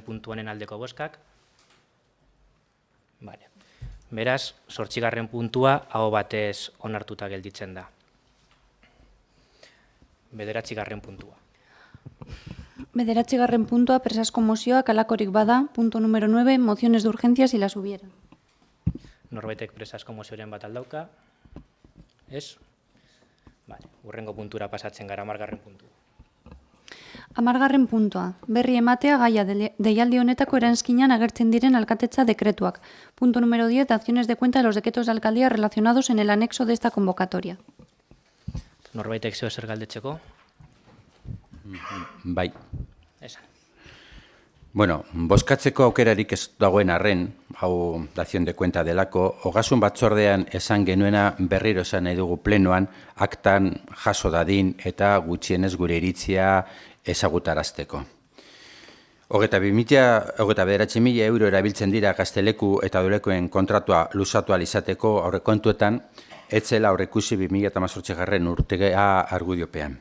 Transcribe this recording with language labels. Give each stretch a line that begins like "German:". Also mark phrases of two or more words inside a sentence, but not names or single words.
Basque: puntu honen aldeko bozkak. Vale. Beraz, 8. puntua aho batez onartuta gelditzen da. 9. puntua. 9. puntua, presazko mozioak alakorik bada.
Spanish: Punto número 9, mociones de urgencia si las hubiera.
Basque: Norbaitek presazko mozioren bat aldauka? Ez? Vale. Urrengo puntura pasatzen gara 10. puntua. 10. puntua, berri ematea gaia deialdi honetako eranskinan agertzen diren alkatetza dekretuak.
Spanish: Punto número 10, acciones de cuenta de los decretos de alcaldía relacionados en el anexo de esta convocatoria.
Basque: Norbaitek zeo zer galdetzeko? Bai. Esan. Bueno, bozkatzeko aukerarik ez dagoen arren, hau
Spanish: dazion de cuenta
Basque: delako, ogasun batzordean esan genuena berriro esan nahi dugu plenoan, aktan jaso dadin eta gutxienez gure iritzia ezagutarazteko. 29.000 euro erabiltzen dira Gazteleku eta Dulekoen kontratua luzatu ahal izateko aurrekontuetan, etzela aurreikusi 2018 urtea argudiopean.